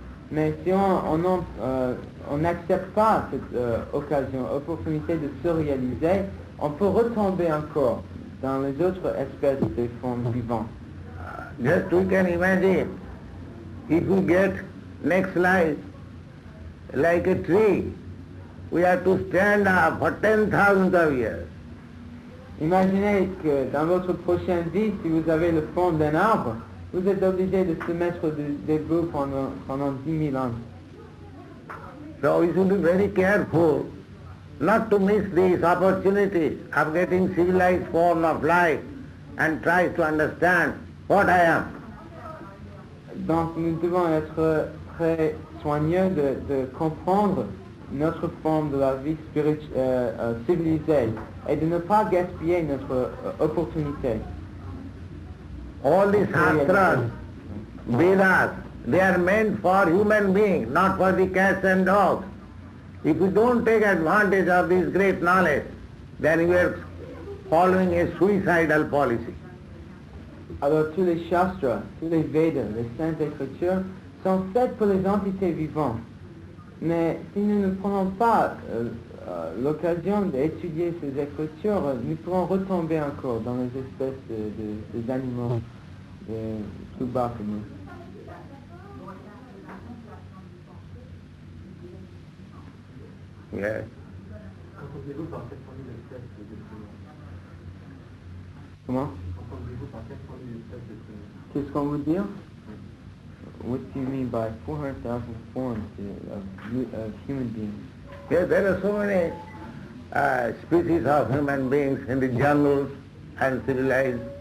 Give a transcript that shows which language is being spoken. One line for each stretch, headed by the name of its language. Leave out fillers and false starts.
French: Mais si on n'accepte pas cette occasion, opportunité de se réaliser, on peut retomber encore dans les autres espèces de formes vivantes.
English: Just we can imagine, if we get next life like a tree, we have to stand up for 10,000 of years.
French: Imaginez que dans votre prochaine vie, si vous avez le fond d'un arbre, vous êtes obligé de se mettre debout pendant 10 000 ans.
English: So we should be very careful not to miss these opportunities of getting civilized form of life and try to understand what I am.
French: Donc nous devons être très soigneux de comprendre notre forme de la vie civilisée et de ne pas gaspiller notre opportunité.
English: All these Shastras, Vedas, they are meant for human beings, not for the cats and dogs. If you don't take advantage of this great knowledge, then you are following a suicidal policy.
French: Alors tous les Shastras, tous les Vedas, les Saintes Écritures sont faites pour les entités vivantes. Mais si nous ne prenons pas l'occasion d'étudier ces écritures, nous pourrons retomber encore dans les espèces des animaux plus bas que nous.
English: Yes.
French: Entendez-vous par 400 000 espèces d'êtres humains? Comment? Entendez-vous par 400 000 espèces d'êtres humains? Qu'est-ce qu'on veut dire?
English: What do you mean by 400,000 forms of human beings? Yes, there are so many species of human beings in the jungles and civilized.